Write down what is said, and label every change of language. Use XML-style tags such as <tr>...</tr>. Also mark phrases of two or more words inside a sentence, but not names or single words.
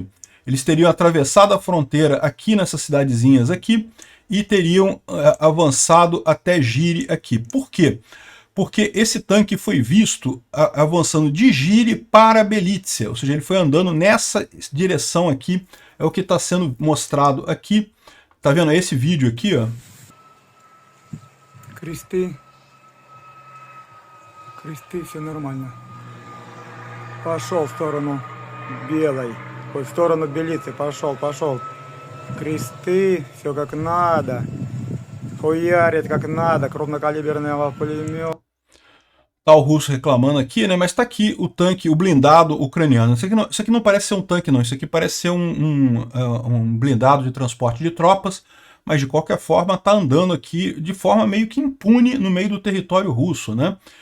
<pt>Eles teriam atravessado a fronteira aqui nessas cidadezinhas aqui e teriam avançado até Giri aqui. Por quê? Porque esse tanque foi visto avançando de Giri para Belitsia, ou seja, ele foi andando nessa direção aqui, é o que está sendo mostrado aqui. Tá vendo esse vídeo aqui, ó?</pt> <ru>Кресты, все нормально. Пошел в сторону белой, в сторону Белицы, пошел. Кресты, все как надо. Хуярит как надо, крупнокалиберный пулемет.</ru> <pt>Tá o russo reclamando aqui, né? Mas tá aqui o tanque, o blindado ucraniano. Isso aqui não parece ser um tanque, não. Isso aqui parece ser um blindado de transporte de tropas, mas de qualquer forma tá andando aqui de forma meio que impune no meio do território russo, né?</pt>